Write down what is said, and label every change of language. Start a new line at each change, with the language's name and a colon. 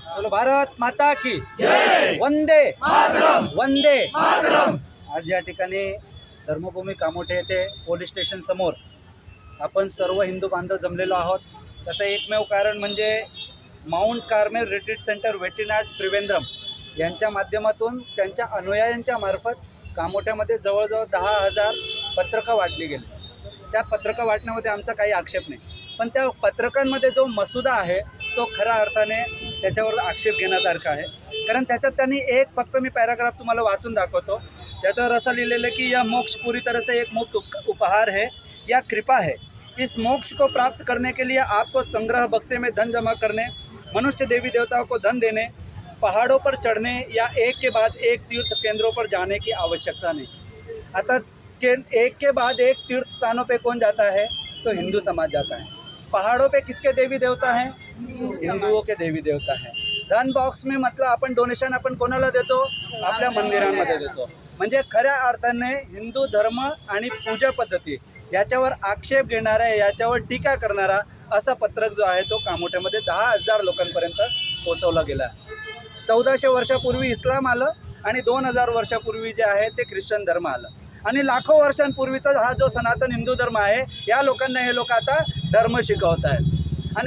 Hindi: बोलो भारत माता की जय, वंदे मातरम, वंदे मातरम।
Marathi: आज या ठिकाणी धर्मभूमी कामोठे येथे पोलीस स्टेशन समोर आपण सर्व हिंदू बांधव जमलेलो आहोत। त्याचं एकमेव कारण म्हणजे mount Carmel retreat centre वेटीनाथ Trivandrum यांच्या माध्यमातून त्यांच्या अनुयायांच्या मार्फत कामोठ्यामध्ये जवळजवळ 10,000 पत्रकं वाटली गेली। त्या पत्रकं वाटण्यामध्ये आमचा काही आक्षेप नाही, पण त्या पत्रकांमध्ये जो मसुदा आहे तो खऱ्या अर्थाने त्याच्यावर आक्षेप घेण्यासारखा आहे। कारण त्याच्यात त्यांनी एक फक्त मी पॅराग्राफ तुम्हाला वाचून दाखवतो। त्याच्यावर असं लिहिलेलं की
Hindi: यह मोक्ष पूरी तरह से एक मुफ्त उपहार है या कृपा है। इस मोक्ष को प्राप्त करने के लिए आपको संग्रह बक्से में धन जमा करने, मनुष्य देवी देवताओं को धन देने, पहाड़ों पर चढ़ने या एक के बाद एक तीर्थ केंद्रों पर जाने की आवश्यकता नहीं।
Marathi: आता
Hindi: एक के बाद एक तीर्थ स्थानों पे कौन जाता है? तो हिंदू समाज जाता है। पहाड़ों पे किसके देवी देवता हैं? हिंदुओं के देवी देवता हैं। धन बॉक्स में मतलब
Marathi: आपण डोनेशन आपण कोणाला देतो? आपल्या मंदिरांमध्ये देतो। म्हणजे खऱ्या अर्थाने हिंदू धर्म आणि पूजा पद्धती याच्यावर आक्षेप घेणारा, याच्यावर टीका करणारा असा पत्रक जो आहे तो कामोठ्यामध्ये 10,000 लोकांपर्यंत पोहोचवला गेला। 1400 वर्षापूर्वी इस्लाम आलं आणि 2000 वर्षापूर्वी जे आहे ते ख्रिश्चन धर्म आलं आणि लाखो वर्षांपूर्वीचा हा जो सनातन हिंदू धर्म आहे या लोकांना हे लोक आता धर्म शिकवत आहेत।